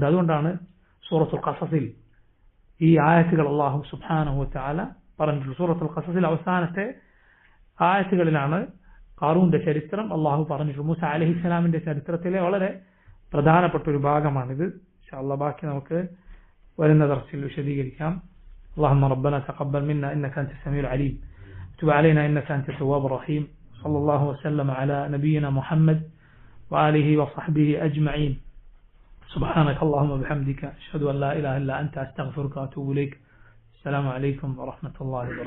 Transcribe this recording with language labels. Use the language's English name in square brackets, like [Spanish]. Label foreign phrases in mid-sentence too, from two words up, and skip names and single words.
[Malayalam] അതുകൊണ്ടാണ് സൂറത്തുൽ ഖസസിൽ ഈ ആയത്തുകൾ [Arabic] الله سبحانه وتعالى [Malayalam] പറഞ്ഞിട്ടുള്ളത്. സൂറത്തുൽ ഖസസിൽ അവസാനത്തെ ആയത്തുകളിലാണ് ഖാറൂന്റെ ചരിത്രം അള്ളാഹു പറഞ്ഞിട്ടുള്ളത്. മൂസ അലൈഹിസ്സലാമിന്റെ ചരിത്രത്തിലെ വളരെ പ്രധാനപ്പെട്ട ഒരു ഭാഗമാണിത്. [Arabic] إن شاء الله [Malayalam] ബാക്കി നമുക്ക് വരുന്ന ദർസിൽ വിശദീകരിക്കാം. [Arabic] اللهم ربنا تقبل منا إنك أنت السميع العليم تب علينا إنك أنت التواب الرحيم صلى الله وسلم على نبينا محمد وآله وصحبه أجمعين سبحانك اللهم وبحمدك أشهد أن لا إله إلا أنت أستغفرك وأتوب إليك السلام عليكم ورحمة الله